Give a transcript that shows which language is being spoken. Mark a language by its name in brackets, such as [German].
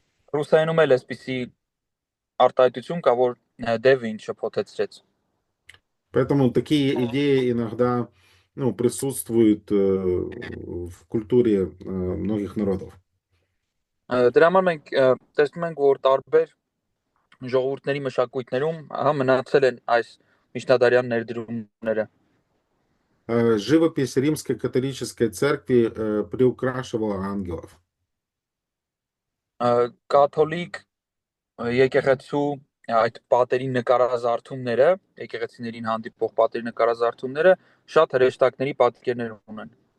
[Armenian] Ռուսայանում էլ էսպիսի արտահայտություն կա, որ դևը ինձ շփոթեցրեց. [Russian] Поэтому такие идеи иногда присутствуют в культуре многих народов. [Armenian] Դրա համար մենք տեսնում ենք, որ տարբեր ժողովուրդների մշակույթներում մնացել են այս միջնադարյան ներդրումները. [Russian] Живопись Римской католической церкви приукрашивала ангелов. [Armenian] Կաթոլիկ եկեղեցու այդ պատերի նկարազարդումները, եկեղեցիներին հանդիպող պատերի նկարազարդումները շատ հրեշտակների պատկերներ ունեն.